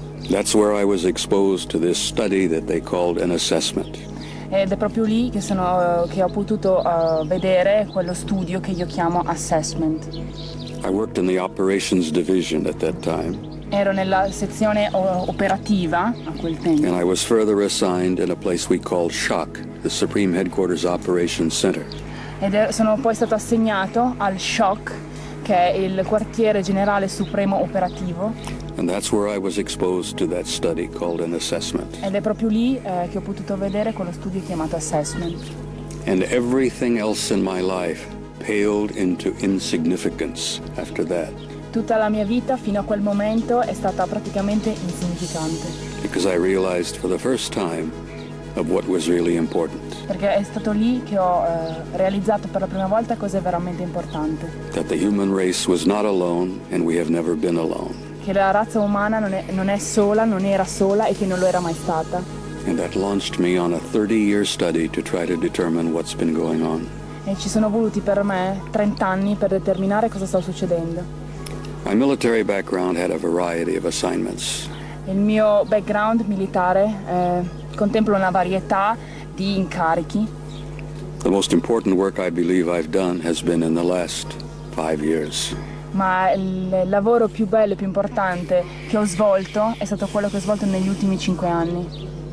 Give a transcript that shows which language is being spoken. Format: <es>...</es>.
<en>That's where I was exposed to this study that they called an assessment.</en> <it>Ed è proprio lì che ho potuto vedere quello studio che io chiamo assessment.</it> <en>I worked in the operations division at that time.</en> <it>Ero nella sezione operativa a quel tempo.</it> <en>And I was further assigned in a place we called SHOC, the Supreme Headquarters Operations Center.</en> <it>Sono poi stato assegnato al SHOC, che è il quartiere generale supremo operativo.</it> <en>And that's where I was exposed to that study called an assessment.</en> <it>Ed è proprio lì che ho potuto vedere quello studio chiamato assessment.</it> <en>And everything else in my life paled into insignificance after that.</en> <it>Tutta la mia vita fino a quel momento è stata praticamente insignificante.</it> <en>Because I realized for the first time of what was really important.</en> <it>Perché è stato lì che ho realizzato per la prima volta cosa è veramente importante.</it> <en>That the human race was not alone and we have never been alone.</en> <it>Che la razza umana non è sola, non era sola e che non lo era mai stata.</it> <en>And that launched me on a 30-year study to try to determine what's been going on.</en> <it>E ci sono voluti per me 30 anni per determinare cosa sta succedendo.</it> <en>My military background had a variety of assignments.</en> <it>Il mio background militare contempla una varietà di incarichi.</it> <en>The most important work I believe I've done has been in the last 5 years.</en> <it>Ma il lavoro più bello e più importante che ho svolto è stato quello che ho svolto negli ultimi 5 anni.</it>